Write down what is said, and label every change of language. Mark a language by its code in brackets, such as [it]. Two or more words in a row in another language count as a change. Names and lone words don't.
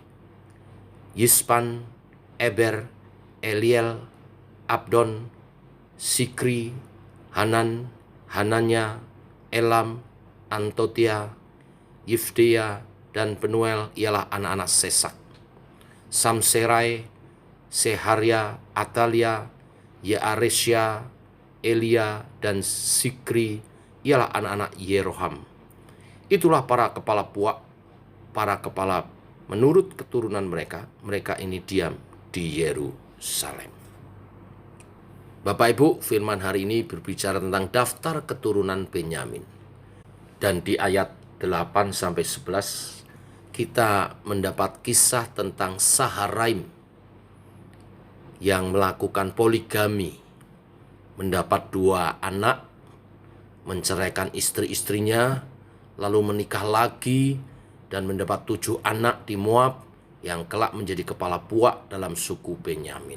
[id] Yispan, Eber, Eliel, Abdon, Sikri, Hanan, Hananya, Elam, Antotia, Yifdea, dan Penuel ialah anak-anak Sesak. Samserai, Seharia, Atalia, Yaaresya, Elia, dan Sikri ialah anak-anak Yeroham. Itulah para kepala puak, para kepala menurut keturunan mereka. Mereka ini diam di Yerusalem. Bapak Ibu, firman hari ini berbicara tentang daftar keturunan Benyamin. Dan di ayat 8-11 kita mendapat kisah tentang Saharaim yang melakukan poligami, mendapat 2 anak, menceraikan istri-istrinya, lalu menikah lagi dan mendapat 7 anak di Moab yang kelak menjadi kepala puak dalam suku Benyamin.